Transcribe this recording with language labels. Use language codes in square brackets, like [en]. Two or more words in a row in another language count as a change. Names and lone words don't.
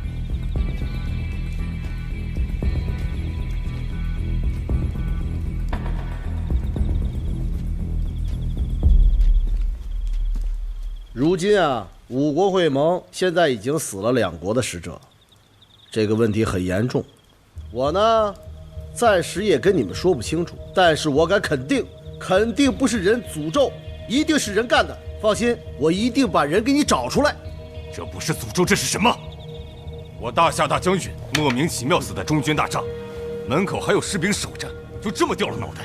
[zh] 如今啊，五國會盟現在已經死了2國的使者，這個問題很嚴重。我呢，暫時也跟你們說不清楚，但是我敢肯定，肯定不是人詛咒，一定是人幹的。放心，我一定把人給你找出來。這不是詛咒，這是什麼？我大夏大將軍莫名其妙死在中軍大帳，門口還有士兵守着，就這麼掉了腦袋。